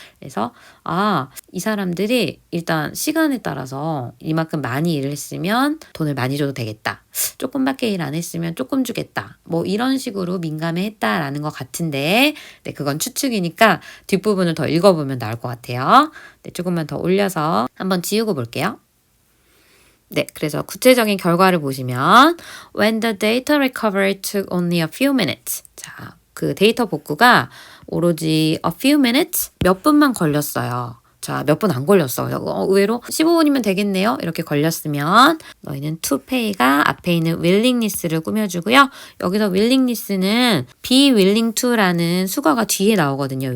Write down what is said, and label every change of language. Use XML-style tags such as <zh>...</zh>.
<ko>그래서 이 사람들이 일단 시간에 따라서 이만큼 많이 일을 했으면 돈을 많이 줘도 되겠다. 조금밖에 일 안 했으면 조금 주겠다. 뭐 이런 식으로 민감해 했다라는 것 같은데 네, 그건 추측이니까 뒷부분을 더 읽어보면 나을 것 같아요. 네, 조금만 더 올려서 한번 지우고 볼게요. 네, 그래서 구체적인 결과를 보시면</ko> <en>when the data recovery took only a few minutes.</en> <ko>자, 그 데이터 복구가 오로지</ko> <en>a few minutes</en> <ko>몇 분만 걸렸어요. 자, 몇 분 안 걸렸어. 의외로 15분이면 되겠네요. 이렇게 걸렸으면 너희는 to pay가 앞에 있는 willingness를 꾸며주고요. 여기서 willingness는</ko> <en>be willing to</en> <ko>라는 수거가 뒤에 나오거든요.</ko>